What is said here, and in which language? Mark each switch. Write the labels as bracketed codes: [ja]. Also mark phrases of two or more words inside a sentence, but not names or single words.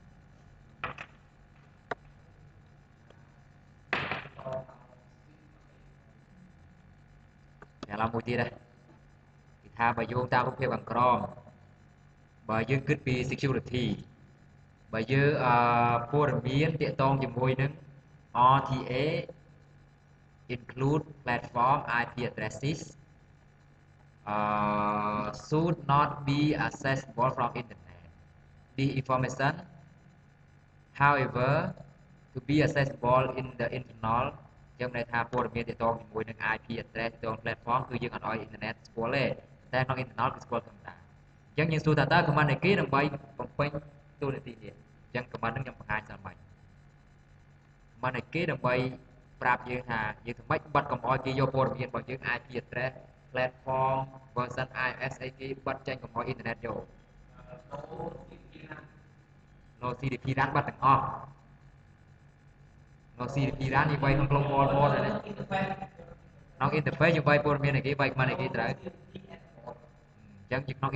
[km] ឥឡូវមួយទៀតដែរគេថាបើយោងតាមរូបភាពខាងក្រោមបើយើងគិតពី security បើយើងព័ត៌មានទាក់ទងជាមួយនឹង RTA [en] include platform IP addresses should not be accessible from internet. The information, however, to be accessible in the internal [km] យើងន័យថាព័ត៌មានទាក់ទងជាមួយនឹង [en] IP address [km] ទាក់ទង platform គឺយើងអត់ឲ្យ internet ស្គាល់ទេតែក្នុង internal គឺស្គាល់ធម្មតាអញ្ចឹងយើងសួរថាតើ command នៃគេដើម្បីបំពេញតួនាទីនេះអញ្ចឹង command ហ្នឹងខ្ញុំបង្ហាញស្រាប់បាច់ command នៃគេដើម្បីប្រាប់យើងថាយើងធ្វើម៉េចបិទកុំឲ្យគេយកព័ត៌មានរបស់យើង [en] IP address platform version IS [km] អីគេបិទចេញកុំឲ្យ internet យក [en] no CDP run [km] បិទទាំងអស់ [en] no CDP run [km] នេះវាយក្នុង [en] global mode [km] ហ្នឹងក្នុង interface យើងវាយព័ត៌មាននៃគេវាយ command នៃគេត្រូវអញ្ចឹងក្នុង